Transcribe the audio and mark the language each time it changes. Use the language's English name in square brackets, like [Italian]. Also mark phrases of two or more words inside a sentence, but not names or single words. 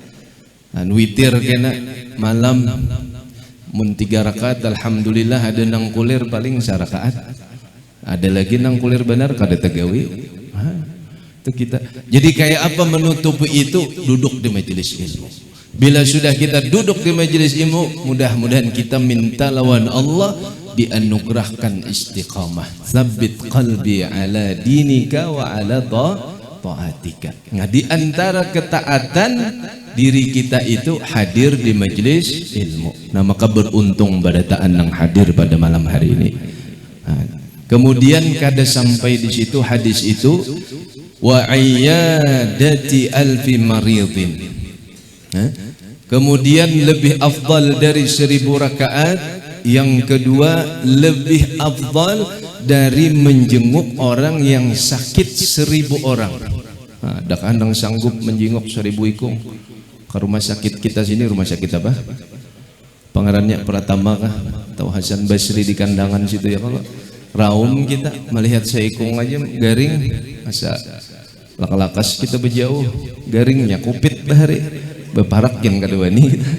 [Banjar] Witir kena malam mun 3 rakaat alhamdulillah, ada nang kulir paling 1 rakaat, ada lagi nang kulir benar kada tegawi. [Indonesian] Itu kita. Jadi kayak apa menutupi itu? Duduk di majelis ilmu. Bila sudah kita duduk di majelis ilmu, mudah-mudahan kita minta lawan Allah dianugerahkan istiqamah. [Arabic] ثبت قلبي على دينك وعلى طاعتك. [Indonesian] Nah, di antara ketaatan diri kita itu hadir di majelis ilmu. Nah, maka beruntung barataan yang hadir pada malam hari ini. Nah, kemudian kada sampai di situ hadis itu, [Arabic] وعيادة ألف مريض. [Indonesian] Kemudian lebih afdal dari 1000 rakaat. Yang kedua lebih afdal dari menjenguk orang yang sakit 1000 orang. Nah, [Banjar] dak andang sanggup menjenguk 1000 ikung ke rumah sakit kita sini. [Indonesian] Rumah sakit apa? [Banjar] Pangerannya Pratama kah? Atau Hasan Basri di Kandangan situ ya kalau raum kita melihat seikung aja garing, masa laka-lakas kita berjauh garingnya kupit bahari beparak yang kedua nih.